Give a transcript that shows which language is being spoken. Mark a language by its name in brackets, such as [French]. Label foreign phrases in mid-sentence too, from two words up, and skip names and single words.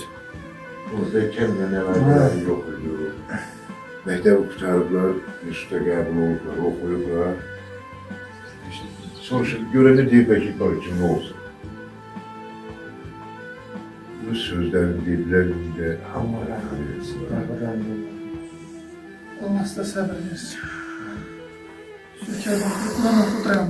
[Azerbaijani] Orada kəndən əlaqələri yox idi. Məktəbi qutarıblar, instituta qəbul olublar, oxuyublar. İşte, soruşur, görəndə deyirlər ki, bak kim nə olsun. Bu sözlərini deyirlər, indi hamı [Turkish] Allah size sabır versin. Türkiye'den kurtulan okul dayandı.